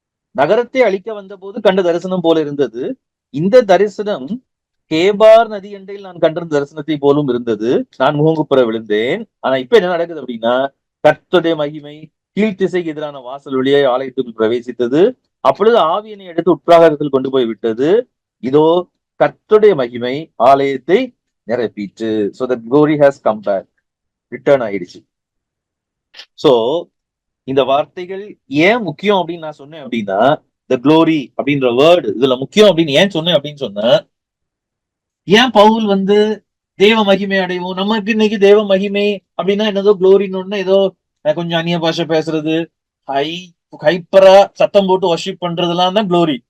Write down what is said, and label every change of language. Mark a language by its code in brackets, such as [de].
[ta] நகரத்தை அழிக்க வந்த போது கண்ட தரிசனம் போல இருந்தது. இந்த தரிசனம் கேபார் நதி அண்டையில் நான் கண்ட தரிசனத்தை போலும் இருந்தது. நான் முகங்குப்புற விழுந்தேன். ஆனா இப்ப என்ன நடக்குது அப்படின்னா, கர்த்தருடைய மகிமை கீழ்த்திசைக்கு எதிரான வாசல் வழியே ஆலயத்துக்குள் பிரவேசித்தது. அப்பொழுது ஆவியனை எடுத்து உட்பிரகாரத்தில் கொண்டு போய் விட்டது. இதோ கர்த்தருடைய மகிமை ஆலயத்தை நிரப்பிற்று. [en] So the glory has come back. [ta] Return ஆயிடுச்சு. சோ இந்த வார்த்தைகள் ஏன் முக்கியம் அப்படின்னு நான் சொன்னேன் அப்படின்னா, த க்ளோரி அப்படின்ற வேர்டு இதுல முக்கியம் அப்படின்னு ஏன் சொன்னேன் அப்படின்னு சொன்னா, ஏன் பவுல் வந்து தேவ மகிமை அடைவோம், நமக்கு இன்னைக்கு தேவ மகிமை அப்படின்னா என்னதோ க்ளோரின்னு ஏதோ கொஞ்சம் அந்நிய பாஷை பேசுறது, ஹை ஹைப்பரா சத்தம் போட்டு வர்ஷிப் பண்றதுலாம் தான் க்ளோரி.